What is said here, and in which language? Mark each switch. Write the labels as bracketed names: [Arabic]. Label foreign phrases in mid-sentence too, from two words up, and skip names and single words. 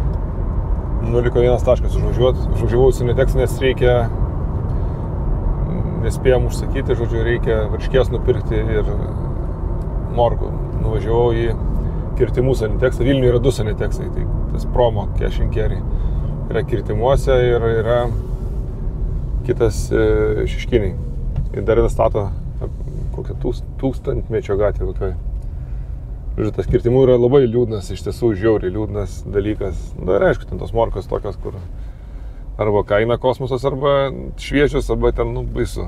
[Lithuanian] Liko 1 taškas užvažiavau, užsienio tekst, nes reikia nespėjom užsakyti, žodžiu, reikia varškės nupirkti ir morkų. Nuvažiavau į Kirtimų Saniteksą. Vilniuje yra 2 Saniteksai, tai tas [English] promo cash and carry [Lithuanian] yra Kirtimuose ir yra kitas Šeškiniai. Ir dar stato kokią 1000-mečio gatvę kokioj. Žodžiu, tas Kirtimų yra labai liūdnas, iš tiesų žiauriai liūdnas dalykas. Na ir aišku, ten tos morkos tokios, kur arba kaina kosmosas, arba šviežios, arba ten, baisu.